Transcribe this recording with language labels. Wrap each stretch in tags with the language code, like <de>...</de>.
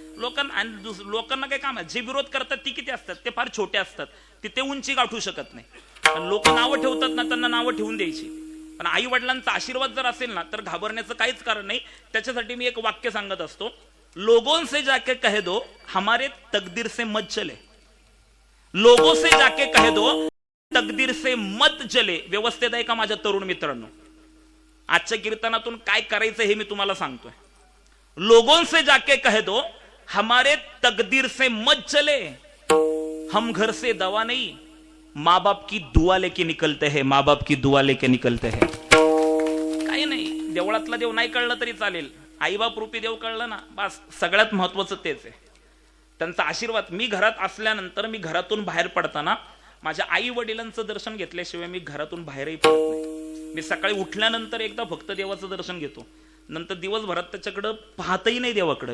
<mr>लोकांना काय काम आहे? जे विरोध करतात ती किती असतात? ते फार छोटे असतात, ते उंची गाठू शकत नाही. लोक नावं ठेवतात ना, त्यांना नावं ठेवून द्यायची. पण आई वडिलांचा आशीर्वाद जर असेल ना तर घाबरण्याचं काहीच कारण नाही. त्याच्यासाठी मी एक वाक्य सांगत असतो,</mr> <hi>लोगों से जाके कह दो हमारे तकदीर से मत चले. लोगों से जाके कह दो तकदीर से मत चले.</hi> <mr>व्यवस्थित आहे का माझ्या तरुण मित्रांनो? आजच्या कीर्तनातून काय करायचं हे मी तुम्हाला सांगतोय.</mr> <hi>लोगों से जाके कह दो हमारे तकदीर से मत चले, हम घर से दवा नहीं, माँ बाप की दुआ लेके निकलते हैं, माँ बाप की दुआ लेके निकलते हैं.</hi> <mr>काही नाही, देवळातला देव नाही कळलं तरी चालेल, आईबाप रूपी देव कळलं ना बस, सगळ्यात महत्वाचं तेच आहे. त्यांचा आशीर्वाद. मी घरात असल्यानंतर, मी घरातून बाहेर पडताना माझ्या आई वडिलांचं दर्शन घेतल्याशिवाय मी घरातून बाहेरही पडत नाही. मी सकाळी उठल्यानंतर एकदा फक्त देवाचं दर्शन घेतो, नंतर दिवसभरात त्याच्याकडं पाहतही नाही देवाकडं.</mr>